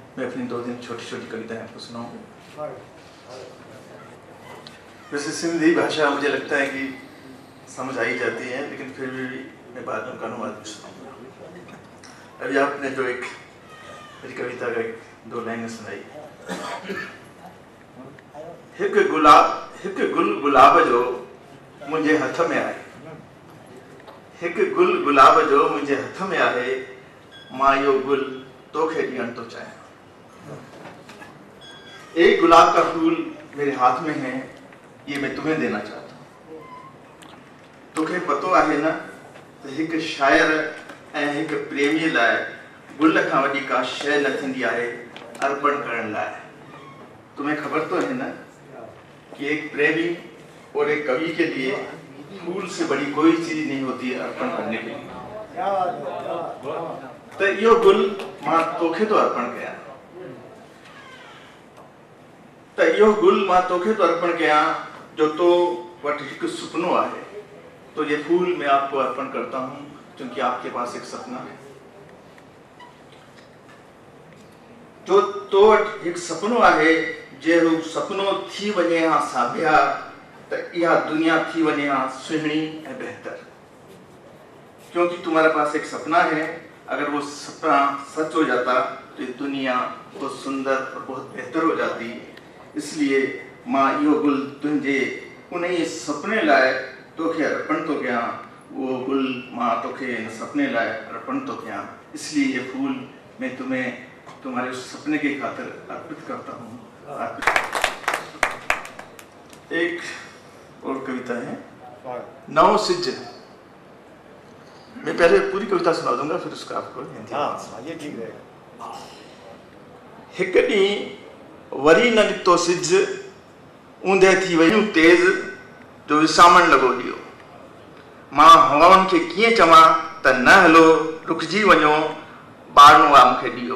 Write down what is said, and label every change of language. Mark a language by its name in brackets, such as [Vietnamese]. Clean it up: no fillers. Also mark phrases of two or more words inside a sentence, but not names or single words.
[Hindi] मैं अपनी 2-3 छोटी-छोटी कविताएं आपको सुनाऊंगा। वैसे सिंधी भाषा मुझे लगता है कि समझ आ ही जाती है, लेकिन फिर भी मैं बाद में उनका अनुवाद भी सुनाऊंगा। अभी आपने जो एक मेरी कविता का 2 लाइनें सुनाई। [Sindhi] हिक गुल गुलाब जो मुझे हथ में आए, हिक गुल गुलाब जो मुझे हथ में आए, मां यो गुल तोखे ॾियण तो चाहे। [Hindi] एक गुलाब का फूल मेरे हाथ में है, ये मैं तुम्हें देना चाहता हूँ। [Sindhi] तोखे पतो आहे न त हिक शायर ऐं हिक प्रेमी लाइ गुल खां वॾी का शइ न थींदी आहे अर्पण करण लाइ। [Hindi] तुम्हें खबर तो है ना कि एक प्रेमी और एक कवि के लिए फूल से बड़ी कोई चीज नहीं होती है अर्पण करने के लिए। [Sindhi] तो यो गुल मां तोखे तो अर्पण कया, तो यो गुल मां तोखे तो अर्पण कया जो तो वट हिक सुपनो आहे। [Hindi] तो ये फूल मैं आपको अर्पण करता हूँ क्योंकि आपके पास एक सपना है। [Sindhi] जो तो वट एक सपनो आहे, जे हू सपनो थी वञे हा साबिया त इहा दुनिया थी वञे हा सुहिणी ऐं बेहतर। [Hindi] क्योंकि तुम्हारे पास एक सपना है, अगर वो सपना सच हो जाता तो ये दुनिया बहुत सुंदर और बहुत बेहतर हो जाती। [Sindhi] इसलिए मां इहो गुल तुंहिंजे उन ई सपने लाइ तोखे अर्पण तो कयां, वो गुल मां तोखे इन सपने लाइ अर्पण तो कयां। [Hindi] इसलिए ये फूल मैं तुम्हें तुम्हारे उस सपने की खातिर अर्पित करता हूँ। एक और कविता है, नौ सिज। मैं पहले पूरी कविता सुना दूंगा, फिर उसका आपको ठीक रहेगा। [Sindhi] हिक ॾींहुं वरी न ॾिठो सिज, ऊंदे थी वयूं तेज़ जो विसामण लॻो ॾियो। मां हवाउनि खे कीअं चवां त न हलो रुकिजी वञो, ॿारणो आहे मूंखे ॾियो।